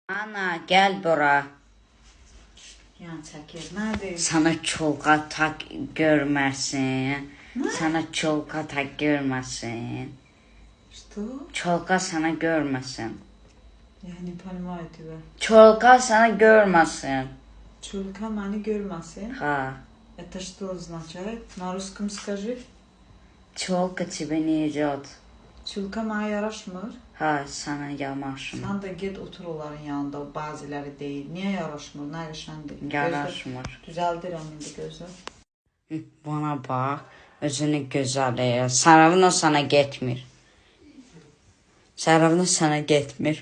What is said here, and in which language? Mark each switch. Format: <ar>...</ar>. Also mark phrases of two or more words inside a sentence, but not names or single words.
<az>Ana gel bura. Yan çəkir. Nədir? Sana çolqa tak görməsin. Sana çolqa tak görməsin.</az> <ru>Что?</ru> <az>Çolqa sana görməsin.</az> <ru>Я не понимаю тебя.</ru> <az>Çolqa sana görməsin. Чулка мəni görməsin. Ha.</az> <ru>Это что означает? На русском скажи. Çolqa тебе не идет.</ru> <az>Çulka mənə yaraşmır. Ha, sana yamaşmır. Sən də get otur onların yanında. O bazıları deyil. Niyə yaraşmır? Nə qəşəndir. Yaraşmır. Düzəldirəm indi gözü. Bana bax, özünü gözəl elə. Saravna sana getmir. Saravna sana getmir.</az>